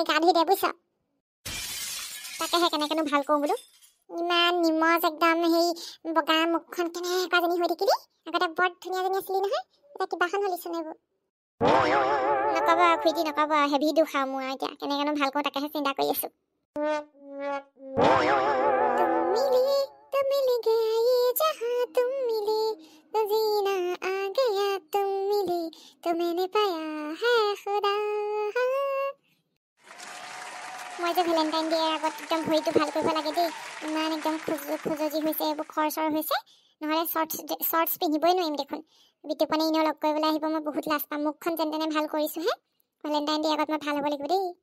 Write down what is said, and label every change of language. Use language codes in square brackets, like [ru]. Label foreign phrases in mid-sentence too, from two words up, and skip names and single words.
[as] গা ধুই দে বুজিছ তাকেহে কেনেকেনো ভাল কৰোঁ বোলো ইমান নিমজ একদম সেই বগা মুখখন কেনেকুৱাজনী হৈ থাকিলি আগতে বৰ ধুনীয়াজনী আছিলি নহয় এতিয়া কিবাখন হলিচোন এইবোৰ নক'ব খুইটি নক'ব হেভি দুখ আৰু মোৰ এতিয়া কেনেকেনো ভাল কৰোঁ তাকেহে চিন্তা কৰি আছো [hi] तुम मिल गया ये जहां तुम मिले तो जीना आ गया तुम मिले तो मैंने पाया है खुदा [as] মই যে ভেলেণ্টাইন ডে'ৰ আগত একদম ভৰিটো ভাল কৰিব লাগে দেই ইমান একদম খজুৱতি হৈছে এইবোৰ খৰচৰ হৈছে নহ'লে শ্বৰ্টছ পিন্ধিবই নোৱাৰিম দেখোন বিতুপনে এনেও লগ কৰিবলৈ আহিব মই বহুত লাজ পাম মুখখন যেন তেনে ভাল কৰিছোহে ভেলেণ্টাইন ডে'ৰ আগত মই ভাল হ'ব লাগিব দেই